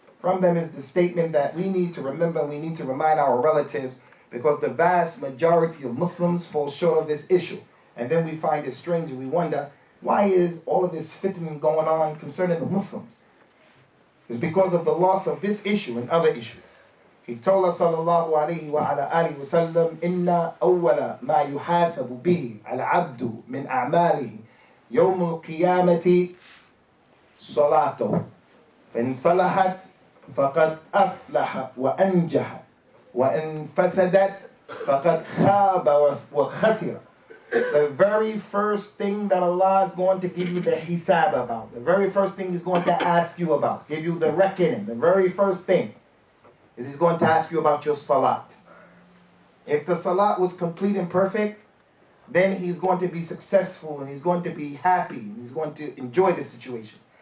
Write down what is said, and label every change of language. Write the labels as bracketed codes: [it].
[en] From them is the statement that we need to remember, we need to remind our relatives, because the vast majority of Muslims fall short of this issue. And then we find it strange and we wonder, why is all of this fitna going on concerning the Muslims? It's because of the loss of this issue and other issues. He told us, sallallahu alayhi wa ala alihi wa sallam, [ar] إِنَّ أَوَّلَ مَا يُحَاسَبُ بِهِ الْعَبْدُ مِنْ أَعْمَالِهِ يَوْمُ الْقِيَامَةِ صَلَاتُهُ فَإِنْ صَلَحَتْ فَقَدْ أَفْلَحَ وَأَنْجَحَ وَإِنْ فَسَدَتْ فَقَدْ خَابَ وَخَسِرَ. [en] The very first thing that Allah is going to give you the hisab about, the very first thing He's going to ask you about, give you the reckoning, the very first thing is He's going to ask you about your salat. If the salat was complete and perfect, then he's going to be successful and he's going to be happy and he's going to enjoy the situation.